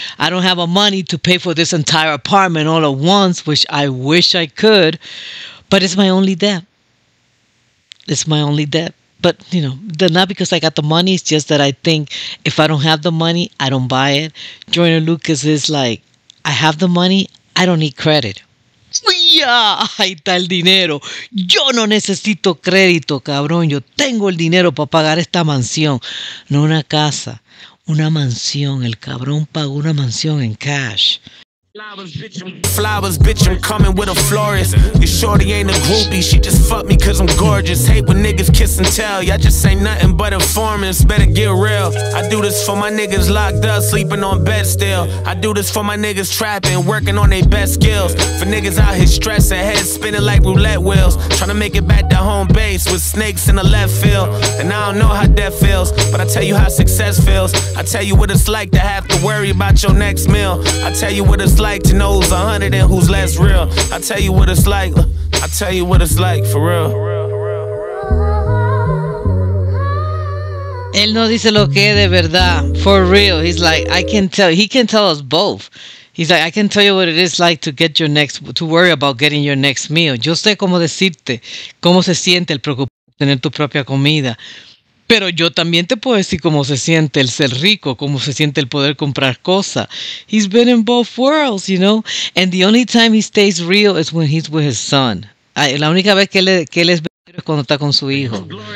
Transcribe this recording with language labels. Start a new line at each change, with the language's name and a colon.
English: I don't have the money to pay for this entire apartment all at once, which I wish I could. But it's my only debt. It's my only debt. But, not because I got the money. It's just that I think if I don't have the money, I don't buy it. Joyner Lucas is like, I have the money, I don't need credit.
Spanish: Ya, ahí está el dinero. Yo no necesito crédito, cabrón. Yo tengo el dinero para pagar esta mansión. No una casa, una mansión. El cabrón pagó una mansión en cash.
English: Flowers, bitch, I'm coming with a florist. Your shorty ain't a groupie, she just fucked me cause I'm gorgeous. Hate when niggas kiss and tell, y'all just ain't nothing but informants. Better get real. I do this for my niggas locked up, sleeping on bed still. I do this for my niggas trapping, working on their best skills. For niggas out here stressing, heads spinning like roulette wheels. Trying to make it back to home base with snakes in the left field. And I don't know how death feels, but I tell you how success feels. I tell you what it's like to have to worry about your next meal. I tell you what it's like to know who's 100 and who's less real. I tell you what it's like. I tell you what it's like for real.
Spanish: Él no dice lo que es de verdad.
English: For real. He's like, I can tell. He can tell us both. He's like, I can tell you what it is like to worry about getting your next meal.
Spanish: Yo sé cómo decirte cómo se siente el preocuparte tener tu propia comida. Pero yo también te puedo decir cómo se siente el ser rico, cómo se siente el poder comprar cosas.
English: He's been in both worlds, And the only time he stays real is when he's with his son.
Spanish: La única vez que él es verdadero es cuando está con su hijo.